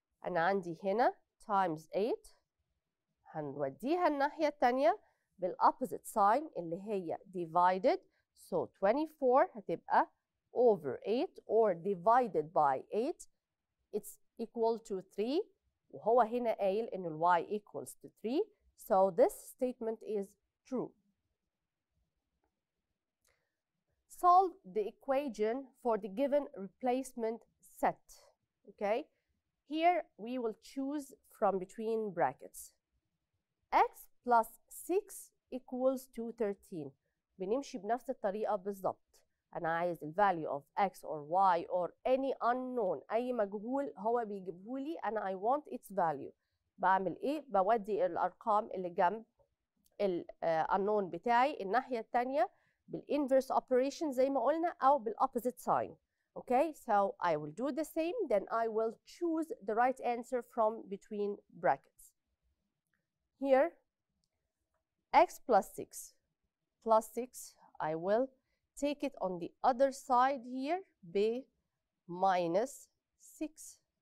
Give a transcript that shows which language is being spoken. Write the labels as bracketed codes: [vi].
[ar] أنا عندي هنا times 8 هنوديها الناحية التانية بالopposite sign اللي هي divided. [en] So 24 [ar] هتبقى [en] over 8 or divided by 8 it's equal to 3 [ar] وهو هنا قايل إن ال [en] y equals to 3 so this statement is true. Solve the equation for the given replacement set. Okay, here we will choose from between brackets. X plus 6 equals to 13. [ar] بنمشي بنفس الطريقة بالظبط. أنا عايز ال [en] value of x or y or any unknown [ar] أي مجهول هو بيجيبهولي أنا [en] I want its value. [ar] بعمل إيه؟ بودي الأرقام اللي جنب ال unknown بتاعي الناحية التانية بالinverse operation زي ما قلنا أو بالopposite sign. [en] Okay, so I will do the same, then I will choose the right answer from between brackets. Here, x plus 6 plus 6, I will take it on the other side here, b minus 6.